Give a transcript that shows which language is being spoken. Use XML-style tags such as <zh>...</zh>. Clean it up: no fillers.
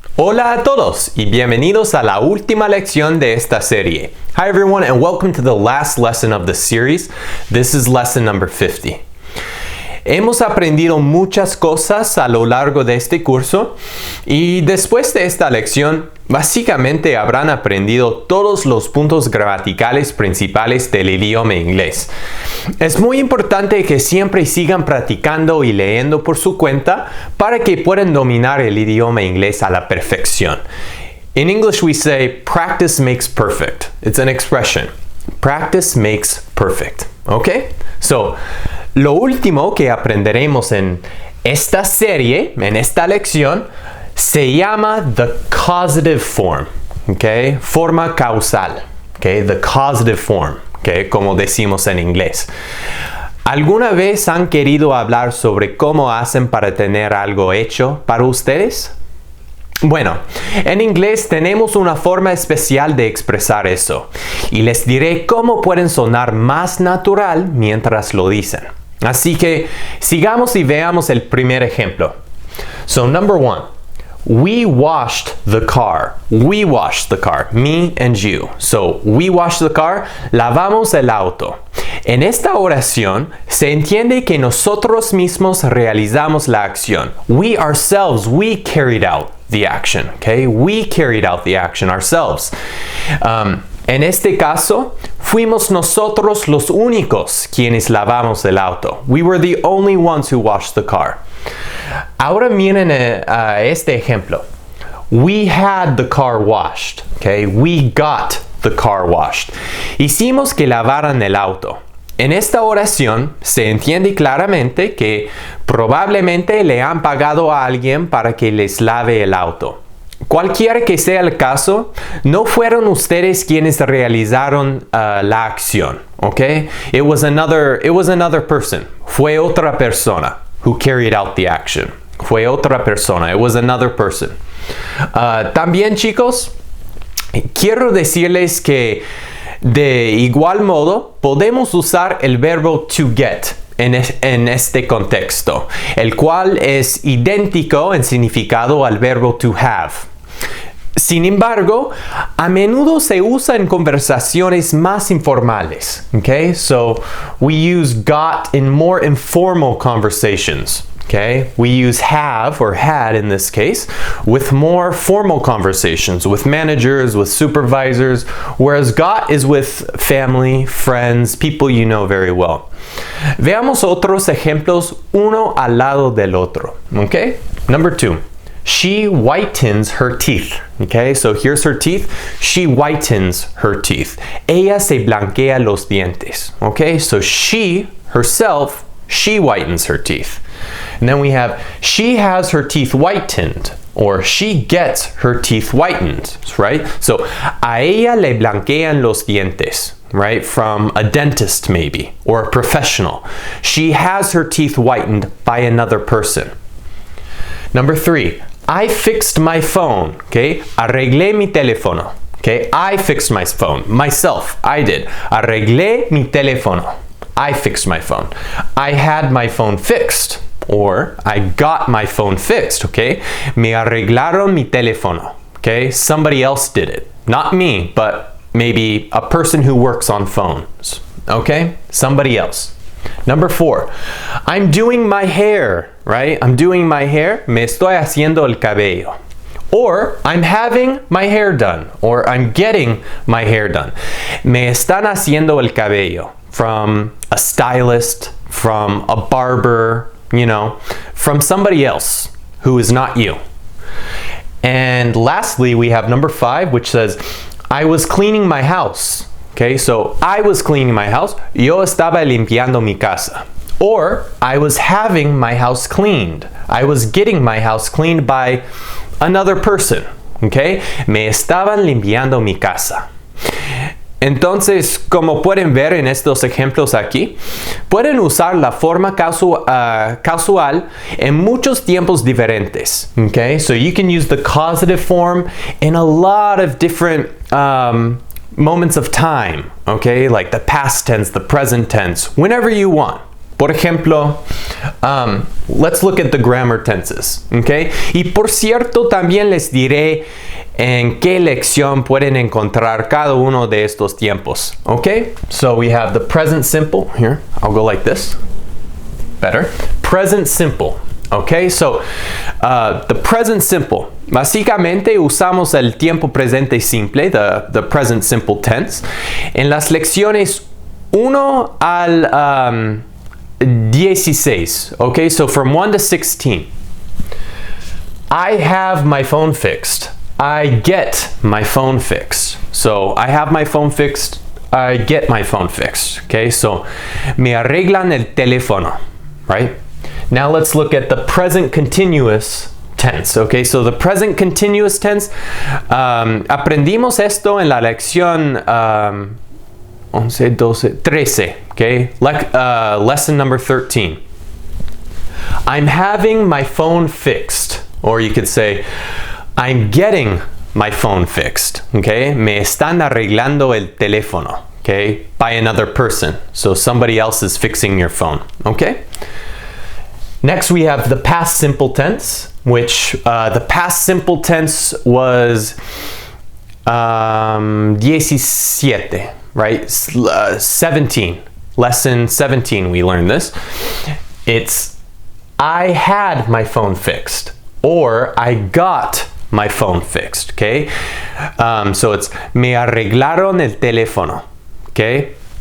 <es>Hola a todos y bienvenidos a la última lección de esta serie.</es> <en>Hi everyone and welcome to the last lesson of the series. This is lesson number 50.</en> <es>Hemos aprendido muchas cosas a lo largo de este curso y después de esta lección, básicamente habrán aprendido todos los puntos gramaticales principales del idioma inglés. Es muy importante que siempre sigan practicando y leyendo por su cuenta para que puedan dominar el idioma inglés a la perfección.</es> <en>In English we say, practice makes perfect. It's an expression. Practice makes perfect. Okay?</en> <es>So, lo último que aprenderemos en esta serie, en esta lección, se llama</es> <en>the causative form,</en> <es>okay? Forma causal, okay?</es> <en>The causative form, okay?</en> <es>Como decimos en inglés. ¿Alguna vez han querido hablar sobre cómo hacen para tener algo hecho para ustedes? Bueno, en inglés tenemos una forma especial de expresar eso y les diré cómo pueden sonar más natural mientras lo dicen. Así que sigamos y veamos el primer ejemplo.</es> <en>So, number one, we washed the car. We washed the car. Me and you. So, we washed the car.</en> <es>Lavamos el auto. En esta oración se entiende que nosotros mismos realizamos la acción.</es> <en>We ourselves, we carried out the action. Okay? We carried out the action ourselves.</en> <es>En este caso, fuimos nosotros los únicos quienes lavamos el auto.</es> <en>We were the only ones who washed the car.</en> <es>Ahora miren este ejemplo.</es> <en>We had the car washed. Okay? We got the car washed.</en> <es>Hicimos que lavaran el auto. En esta oración se entiende claramente que probablemente le han pagado a alguien para que les lave el auto. Cualquiera que sea el caso, no fueron ustedes quienes realizaron la acción, okay?</es> <en>It was another person.</en> <es>Fue otra persona</es> <en>who carried out the action.</en> <es>Fue otra persona.</es> <en>It was another person.</en> <es>También, chicos, quiero decirles que de igual modo podemos usar el verbo to get en este contexto, el cual es idéntico en significado al verbo to have. Sin embargo, a menudo se usa en conversaciones más informales.</es> <en>Okay? So, we use got in more informal conversations. Okay? We use have or had in this case with more formal conversations with managers, with supervisors, whereas got is with family, friends, people you know very well.</en> <es>Veamos otros ejemplos uno al lado del otro.</es> <en>Okay? Number two. She whitens her teeth. Okay, so here's her teeth. She whitens her teeth.</en> <es>Ella se blanquea los dientes.</es> <en>Okay, so she herself, she whitens her teeth. And then we have she has her teeth whitened, or she gets her teeth whitened, right?</en> <es>So a ella le blanquean los dientes, right?</es> <en>From a dentist maybe, or a professional. She has her teeth whitened by another person. Number three, I fixed my phone, okay?</en> <es>Arreglé mi teléfono, okay?</es> <en>I fixed my phone, myself, I did.</en> <es>Arreglé mi teléfono.</es> <en>I fixed my phone. I had my phone fixed, or I got my phone fixed, okay?</en> <es>Me arreglaron mi teléfono, okay?</es> <en>Somebody else did it. Not me, but maybe a person who works on phones, okay? Somebody else. Number four, I'm doing my hair, right? I'm doing my hair.</en> <es>Me estoy haciendo el cabello.</es> <en>Or I'm having my hair done. Or I'm getting my hair done.</en> <es>Me están haciendo el cabello.</es> <en>From a stylist, from a barber, you know, from somebody else who is not you. And lastly, we have number five, which says, I was cleaning my house. Okay, so I was cleaning my house.</en> <es>Yo estaba limpiando mi casa.</es> <en>Or I was having my house cleaned. I was getting my house cleaned by another person.</en> <es>Okay, me estaban limpiando mi casa. Entonces, como pueden ver en estos ejemplos aquí, pueden usar la forma causal en muchos tiempos diferentes.</es> <en>Okay, so you can use the causative form in a lot of different moments of time, okay? Like the past tense, the present tense, whenever you want.</en> <es>Por ejemplo,</es> <en>let's look at the grammar tenses, okay?</en> <es>Y por cierto, también les diré en qué lección pueden encontrar cada uno de estos tiempos, okay?</es> <en>So we have the present simple. Here, I'll go like this. Better. Present simple. Okay, so the present simple.</en> <es>Básicamente usamos el tiempo presente simple,</es> <en>the present simple tense,</en> <es>en las lecciones 1 al 16.</es> <en>Okay, so from 1 to 16. I have my phone fixed. I get my phone fixed. So I have my phone fixed. I get my phone fixed.</en> <es>Okay, so me arreglan el teléfono, right?</es> <en>Now let's look at the present continuous tense. Okay, so the present continuous tense,</en> <es>aprendimos esto en la lección 11, 12, 13.</es> <en>Okay, lesson number 13. I'm having my phone fixed, or you could say, I'm getting my phone fixed.</en> <es>Okay, me están arreglando el teléfono.</es> <en>Okay, by another person. So somebody else is fixing your phone. Okay. Next we have the past simple tense, which the past simple tense was 17, right? 17. Lesson 17 we learned this. It's I had my phone fixed, or I got my phone fixed, okay? So it's</en> <es>me arreglaron el teléfono, okay?</es>